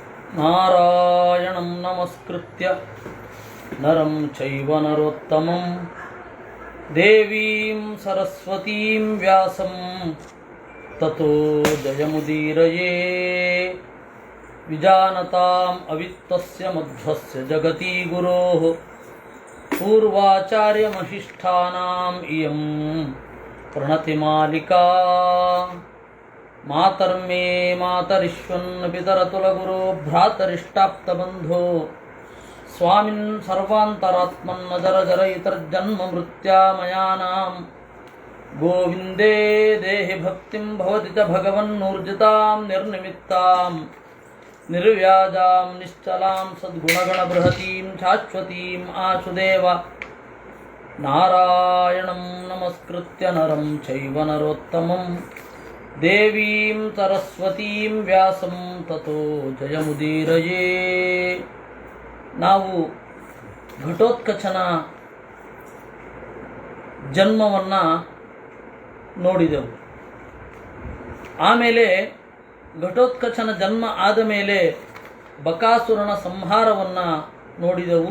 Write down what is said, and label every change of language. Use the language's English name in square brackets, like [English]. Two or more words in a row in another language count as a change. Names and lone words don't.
[Sanskrit] ನಾರಾಯಣಂ ನಮಸ್ಕೃತ್ಯ ನರಂ ಚೈವ ನರೋತ್ತಮಂ ದೇವೀಂ ಸರಸ್ವತೀಂ ವ್ಯಾಸಂ ತತೋ ಜಯಮುದೀರಯೇ. ವಿಜಾನತಾಂ ಅವಿತ್ತಸ್ಯ ಮಧ್ವಸ್ಯ ಜಗತಿ ಗುರೋಃ ಪೂರ್ವಾಚಾರ್ಯಮಹಿಷ್ಠಾನಾಂ ಇಯಂ ಪ್ರಣತಿಮಾಲಿಕಾ. ಮಾತರ್ಮೇ ಮಾತರಿಶ್ವನ್ನ ಪಿತರತುಲಗುರೋ ಭ್ರಾತರಿಷ್ಟಾಪ್ತಬಂಧೋ ಸ್ವಾಮಿನ್ ಸರ್ವಾಂತರಾತ್ಮನ್ನ ಜರ ಜರ ಇತರ್ಜನ್ಮ ಮೃತ್ಯಾಮಯಾನಾಂ. ಗೋವಿಂದೇ ದೇಹಿ ಭಕ್ತಿಂ ಭವತಿ ಚ ಭಗವನ್ನೂರ್ಜಿತಾಂ ನಿರ್ನಿಮಿತ್ತಾಂ ನಿರ್ವ್ಯಾಜಾಂ ನಿಶ್ಚಲಾಂ ಸದ್ಗುಣಗಣಬೃಹತೀಂ ಶಾಶ್ವತೀಂ ಆಶುದೇವ. ನಾರಾಯಣಂ ನಮಸ್ಕೃತ್ಯ ನರಂ ಚೈವ ನರೋತ್ತಮಂ ದೇವೀಂ ಸರಸ್ವತೀಂ ವ್ಯಾಸಂ ತತೋ ಜಯಮುದೀರಯೇ. [Kannada] ನಾವು ಘಟೋತ್ಕಚನ ಜನ್ಮವನ್ನು ನೋಡಿದೆವು. ಆಮೇಲೆ ಘಟೋತ್ಕಚನ ಜನ್ಮ ಆದ ಮೇಲೆ ಬಕಾಸುರನ ಸಂಹಾರವನ್ನು ನೋಡಿದೆವು.